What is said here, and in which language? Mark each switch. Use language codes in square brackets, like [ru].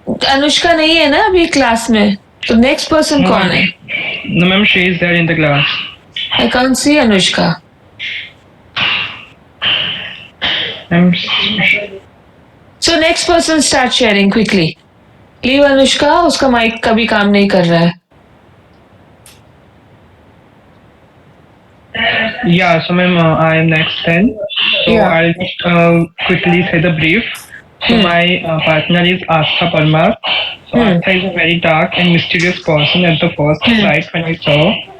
[hi] अनुष्का नहीं है ना अभी क्लास में [en] तो next person No, [hi] कौन है? [en] no, ma'am, she is there in the class. I can't see Anushka. Ma'am, So next person start sharing quickly. Leave Anushka, [hi] उसका mic कभी काम नहीं कर रहा है. [en] yeah, so ma'am, I am next then. So Yeah. I'll just quickly say the brief. So my partner is Astha Parmar. So Astha is a very dark and mysterious person at the first sight when I saw her.